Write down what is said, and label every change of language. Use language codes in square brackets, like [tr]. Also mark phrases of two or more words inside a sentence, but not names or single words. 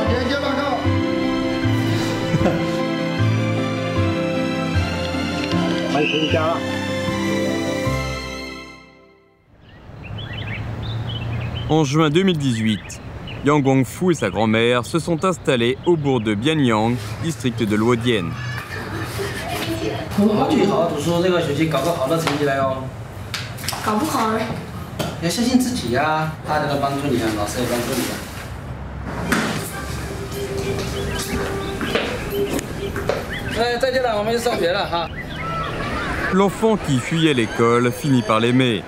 [fr] 欢 En juin 2018, Yang Guangfu et sa grand-mère se sont installés au bourg de Bianyang, district de Luodian. [zh] 最好读书，这个学期搞个好的成绩来哦。搞不好嘞。要相信自己呀，大家都帮助你啊，老师也帮助你啊。哎，再见了，我们就上学了哈。 [fr] L'enfant qui fuyait l'école finit par l'aimer.